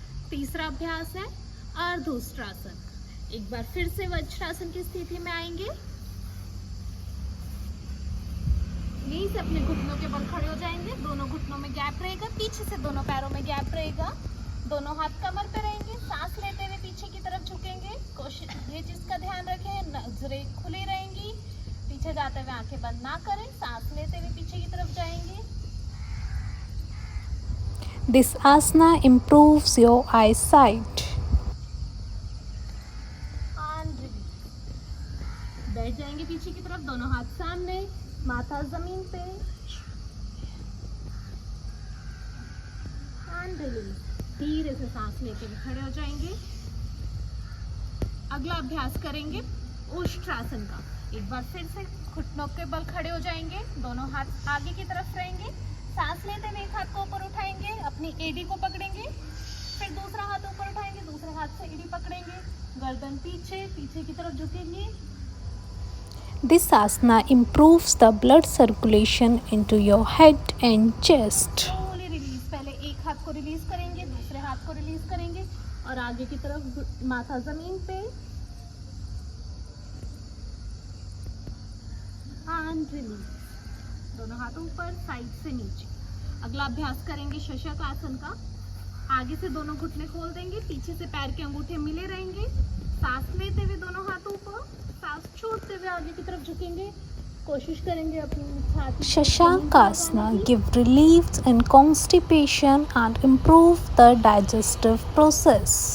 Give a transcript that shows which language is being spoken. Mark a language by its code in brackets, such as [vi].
[hi] तीसरा अभ्यास है अर्धोष्ट्रासन। एक बार फिर से वज्रासन की स्थिति में आएंगे, यहीं से अपने घुटनों के बल खड़े हो जाएंगे, दोनों घुटनों में गैप रहेगा, पीछे से दोनों पैरों में गैप रहेगा, दोनों हाथ कमर पे रहेंगे, सांस लेते हुए पीछे की तरफ झुकेंगे। कोशिश ये चीज का ध्यान रखें, नजरें खुली रहेंगी, पीछे जाते हुए आंखें बंद ना करें, सांस लेते हुए पीछे की तरफ जाएंगे। [en] This asana improves your eyesight. [hi] बैठ जाएंगे पीछे की तरफ, दोनों हाथ सामने, माथा जमीन पे। धीरे से सांस लेते हुए खड़े हो जाएंगे। अगला अभ्यास करेंगे ओष्ट्रासन का। एक बार फिर से घुटनों के बल खड़े हो जाएंगे, दोनों हाथ आगे की तरफ रहेंगे, सांस लेते हुए एक हाथ को ऊपर उठाएंगे, अपनी एडी को पकड़ेंगे, फिर दूसरा हाथ ऊपर उठाएंगे, दूसरे हाथ से एडी पकड़ेंगे, गर्दन पीछे, पीछे की तरफ झुकेंगे। [en] This asana improves the blood circulation into your head and chest. [hi] slowly release. पहले एक हाथ को रिलीज करेंगे, दूसरे हाथ को रिलीज करेंगे और आगे की तरफ माथा जमीन पे। [en] And release. [hi] दोनों हाथ ऊपर, साइड से नीचे। अगला अभ्यास करेंगे शशक आसन का। आगे से दोनों घुटने खोल देंगे, पीछे से पैर के अंगूठे मिले रहेंगे, सांस लेते हुए दोनों हाथ ऊपर, सांस छोड़ते हुए आगे की तरफ झुकेंगे। कोशिश करेंगे अपनी छाती। [en] Shashankasana give relief in constipation and improve the digestive process.